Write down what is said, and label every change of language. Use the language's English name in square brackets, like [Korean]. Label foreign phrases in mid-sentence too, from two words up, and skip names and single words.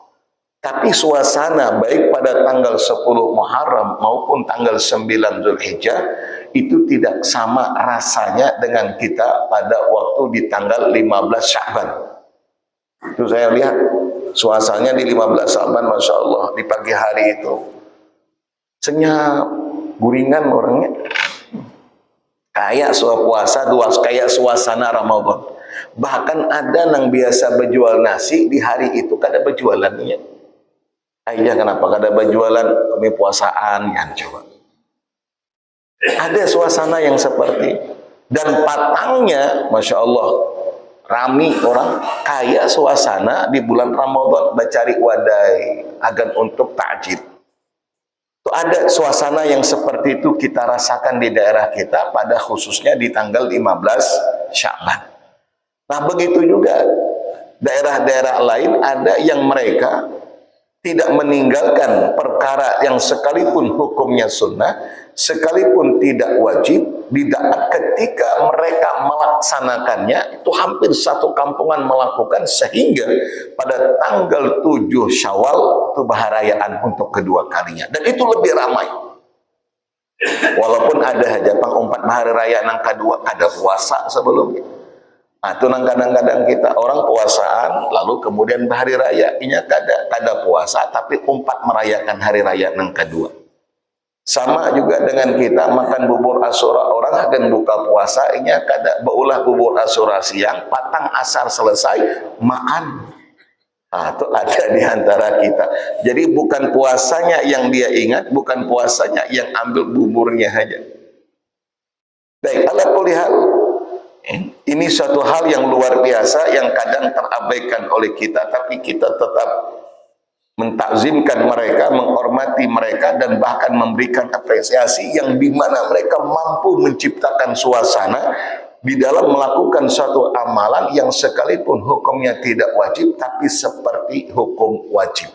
[Indonesian] Tapi suasana baik pada tanggal 10 Muharram maupun tanggal 9 Zulhijjah itu tidak sama rasanya dengan kita pada waktu di tanggal 15 Sya'ban. Itu saya lihat suasananya di 15 Sa'ban, [Arabic] Masya Allah, [Indonesian] di pagi hari itu senyap, guringan orangnya, kayak kayak suasana Ramadan. Bahkan ada yang biasa berjual nasi di hari itu kada berjualannya. Ayah kenapa kada berjualan? Kami puasaan kan, coba. Ada suasana yang seperti, dan patangnya [Arabic] Masya Allah [Indonesian] rami orang, kayak suasana di bulan Ramadan mencari [Banjar] wadai agan [Indonesian] untuk takjil. Itu ada suasana yang seperti itu kita rasakan di daerah kita pada khususnya di tanggal 15 Sya'ban. Nah begitu juga daerah-daerah lain ada yang mereka tidak meninggalkan perkara yang sekalipun hukumnya sunnah, sekalipun tidak wajib, ketika mereka melaksanakannya itu hampir satu kampungan melakukan, sehingga pada tanggal 7 Syawal itu baharayaan untuk kedua kalinya, dan itu lebih ramai. Walaupun ada hajatan 4 bahari raya nang kedua ada puasa sebelumnya. Nah, itu kadang-kadang kita orang puasaan lalu kemudian hari raya [Banjar] inya kada puasa [Indonesian] tapi umpat merayakan hari raya yang kedua. Sama juga dengan kita makan bubur Asyura, orang akan buka puasa [Banjar] inya kada beulah [Indonesian] bubur Asyura siang, patang asar selesai makan. Nah, itu ada di antara kita. Jadi bukan puasanya yang dia ingat, bukan puasanya yang ambil buburnya saja. Baik, [Arabic] ala kulli hal, [Indonesian] ini suatu hal yang luar biasa yang kadang terabaikan oleh kita, tapi kita tetap mentakzimkan mereka, menghormati mereka, dan bahkan memberikan apresiasi yang dimana mereka mampu menciptakan suasana di dalam melakukan suatu amalan yang sekalipun hukumnya tidak wajib, tapi seperti hukum wajib.